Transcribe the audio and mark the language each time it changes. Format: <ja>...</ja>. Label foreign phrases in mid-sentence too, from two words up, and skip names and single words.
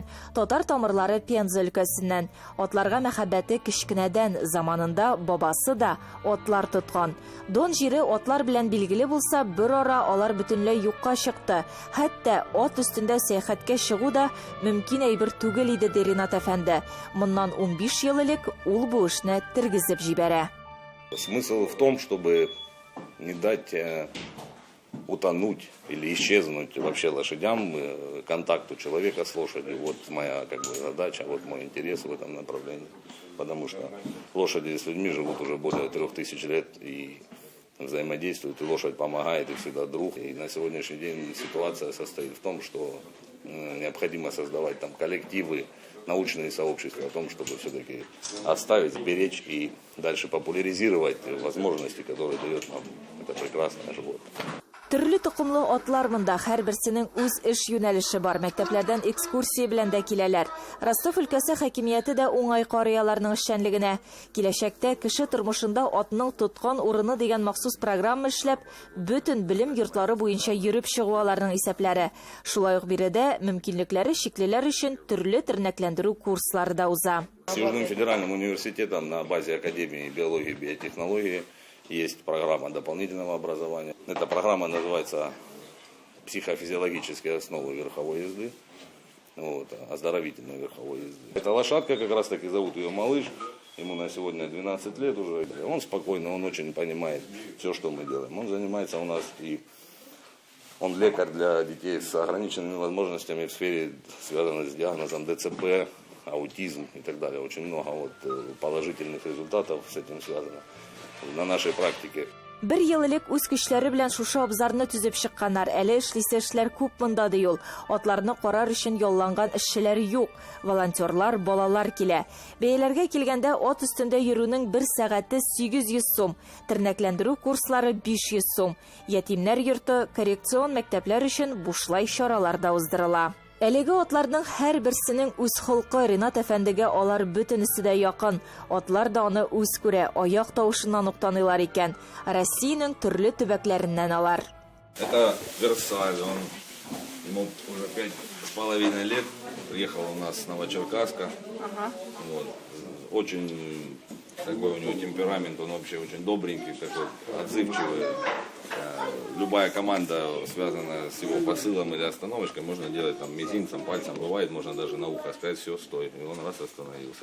<tt>Татар тамырлары Пенза өлкәсеннән. Атларга мәхәббәте кечкенәдән, заманында бабасы да атлар тоткан. Дон җире атлар белән билгеле булса, бер ара алар бөтенләй юкка чыкты. Хәтта ат өстендә сәяхәткә чыгу да мөмкин әйбер түгел иде, ди Ринат әфәнде. Моннан 15 ел элек ул бу эшне тергезеп җибәрә.</tt> <ru>Смысл в том, чтобы не дать утонуть или исчезнуть вообще лошадям, контакту человека с лошадью. Вот моя задача, вот мой интерес в этом направлении. Потому что лошади с людьми живут уже более 3000 лет и взаимодействуют, и лошадь помогает, и всегда друг. И на сегодняшний день ситуация состоит в том, что необходимо создавать там коллективы, научные сообщества о том, чтобы все-таки оставить, сберечь и дальше популяризировать возможности, которые дает нам это прекрасное животное.</ru> <tt>Төрле тукымлы атлар монда, һәрберсенең үз эш юнәлеше бар. Мәктәпләрдән экскурсия белән дә киләләр. Ростов өлкәсе хакимияте дә уңай карый аларның эшчәнлегенә. Киләчәктә кеше тормышында атның тоткан урыны дигән махсус программа эшләп, бөтен белем йортлары буенча йөреп чыгу аларның исәпләре. Шулай ук биредә мөмкинлекләре чиклеләр өчен төрле тернәкләндерү курслары да уза.</tt> <ru>С Южным федеральным университетом на базе Академии биологии и биотехнологии есть программа дополнительного образования. Эта программа называется «Психофизиологические основы верховой езды», оздоровительной верховой езды. Эта лошадка, как раз таки зовут ее Малыш, ему на сегодня 12 лет уже. Он спокойно, он очень понимает все, что мы делаем. Он занимается у нас и он лекарь для детей с ограниченными возможностями в сфере, связанной с диагнозом ДЦП, аутизм и так далее. Очень много положительных результатов с этим связано на нашей практике.</ru> <tt>Бер ел элек үз көчләре белән шушы абзарны төзеп чыкканнар. Әле эшлисе эшләр күп монда ди ул. Атларны карар өчен ялланган эшчеләр юк. Волонтерлар, балалар килә. Бәяләргә килгәндә ат өстендә йөрүнең 1 сәгате 800 сум, тернәкләндерү курслары 500 сум. Ятимнәр йорты, коррекцион мәктәпләр өчен бушлай чаралар да уздырыла. Әлеге атларның һәрберсенең үз холкы. Ринат әфәндегә алар бөтенесе дә якын. Атлар да аны үз күрә, аяк тавышыннан ук таныйлар икән. Россиянең төрле төбәкләреннән алар.</tt> <ru>Это Версаль, ему уже 5,5 лет, приехал у нас с Новочеркасска. Очень такой у него темперамент, он вообще очень добренький, такой отзывчивый. Любая команда, связанная с его посылом или остановочкой, можно делать там мизинцем, пальцем, бывает, можно даже на ухо сказать, все, стой, и он раз остановился.</ru>